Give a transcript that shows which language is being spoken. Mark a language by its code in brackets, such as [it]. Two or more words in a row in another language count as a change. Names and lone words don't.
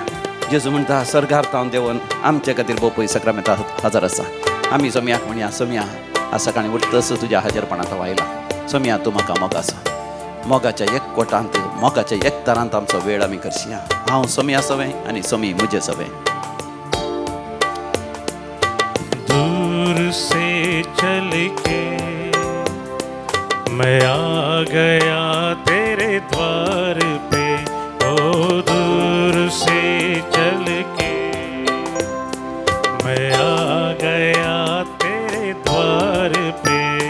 [kok] जेजू म्हणटा स्वर्गार देवन आमचे खातीर भोव पळय सक्रामेंता हजर आसा. आमी सोम्याक म्हणया, सोम्या आज सकाळीं उठतस तुज्या हाजीरपणांत आयला. सोम्या तूं म्हाका मोगाचो. मोगाच्या एक कोटांत, मोगाच्या एक तरांत आमचो वेळ आमी करशया. हांव सोम्या सवें आनी सोमी म्हजें सवें. [hi] दूर से चल के मैं आ गया तेरे द्वार पे. ओ दूर से चल के मैं आ गया तेरे द्वार पे.